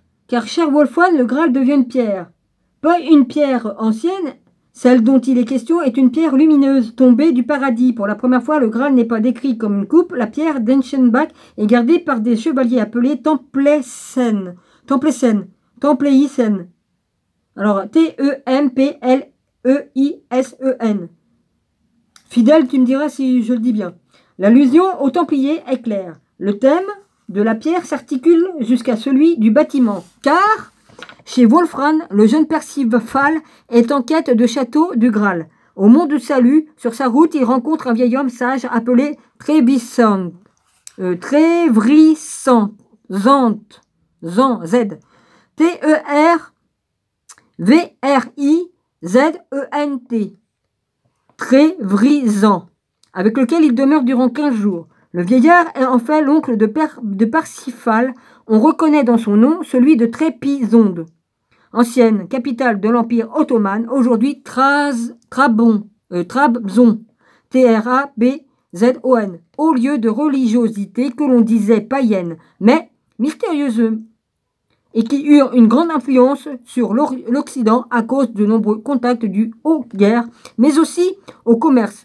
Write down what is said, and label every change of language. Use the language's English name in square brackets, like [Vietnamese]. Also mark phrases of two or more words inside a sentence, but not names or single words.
[French] Car, cher Wolfwan, le Graal devient une pierre. Pas une pierre ancienne, celle dont il est question est une pierre lumineuse, tombée du paradis. Pour la première fois, le Graal n'est pas décrit comme une coupe. La pierre d'Enchenbach est gardée par des chevaliers appelés Templéisen. Alors, T-E-M-P-L-E-I-S-E-N. Fidèle, tu me diras si je le dis bien. L'allusion aux Templiers est claire. Le thème de la pierre s'articule jusqu'à celui du bâtiment. Car... chez Wolfran, le jeune Percival est en quête de château du Graal. Au mont du Salut, sur sa route, il rencontre un vieil homme sage appelé Trébrisand. Z. T-E-R-V-R-I-Z-E-N-T. Trévrisand, avec lequel il demeure durant 15 jours. Le vieillard est en fait l'oncle de Parsifal. On reconnaît dans son nom celui de Trébizonde, ancienne capitale de l'Empire ottoman, aujourd'hui Trabzon, T-R-A-B-Z-O-N, haut lieu de religiosité que l'on disait païenne, mais mystérieuse, et qui eurent une grande influence sur l'Occident à cause de nombreux contacts dus aux guerres, mais aussi au commerce.